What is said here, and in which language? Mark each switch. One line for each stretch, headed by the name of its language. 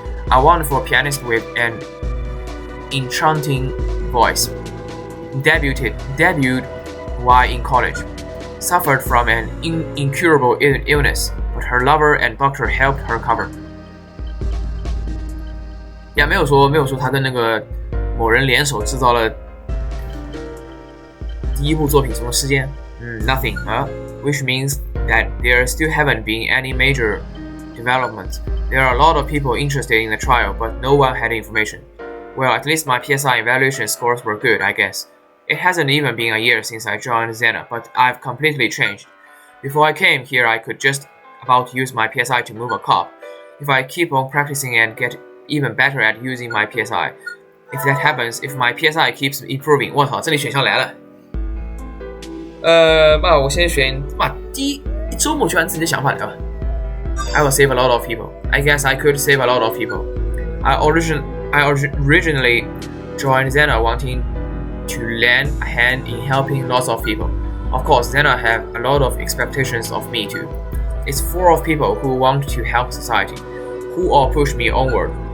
English: A wonderful pianist with an enchanting voice. Debuted while in college. Suffered from an incurable illness, but her lover and doctor helped her recover.
Chinese: 也没有说他跟那个某人联手制造了第一部作品中的事件。
English: Nothing, which means that there still haven't been any major developments. There are a lot of people interested in the trial, but no one had information. Well, at least my PSI evaluation scores were good, I guess. It hasn't even been a year since I joined Zena, but I've completely changed. Before I came here, I could just about use my PSI to move a cup. If I keep on practicing and get even better at using my PSI, if that happens, if my PSI keeps improving,
Chinese: 我操，这里选项来了。我先选第一周末就按自己的想法来吧。
English: I will save a lot of people. I guess I could save a lot of people. I originally joined Zena wanting to lend a hand in helping lots of people. Of course, Zena have a lot of expectations of me too. It's full of people who want to help society, who all push me onward.